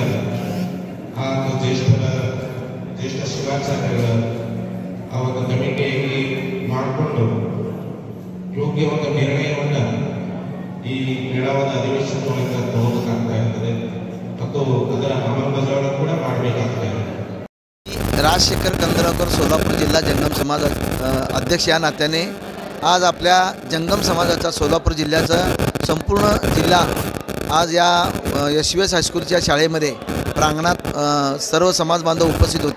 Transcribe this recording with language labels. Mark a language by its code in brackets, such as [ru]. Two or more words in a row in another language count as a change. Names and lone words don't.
[kn] ಆ ಜ್ಯೇಷ್ಠ ಶಿವಾಚಾರ್ಯರ ಆ ಒಂದು ಕಮಿಟಿಯಲ್ಲಿ ಮಾಡಿಕೊಂಡು ಯೋಗ್ಯ ಒಂದು ನಿರ್ಣಯವನ್ನು ಈ ಮೇಳವಾದ ಅಧಿವೇಶನದೊಳಗೆ ತಗೋಬೇಕಾಗ್ತಾ ಇರ್ತದೆ ಮತ್ತು ಅದರ ಅಂಮಲಬಜಾವಣೆ ಕೂಡ ಮಾಡಬೇಕಾಗ್ತಾ ಇದೆ. [mr] राजशेखर कंदरावकर सोलापूर जिल्हा जंगम समाज अध्यक्ष या नात्याने आज आपल्या जंगम समाजाचा सोलापूर जिल्ह्याचा संपूर्ण जिल्हा आज या SVS हायस्कूलच्या शाळेमध्ये प्रांगणात सर्व समाज बांधव उपस्थित होते.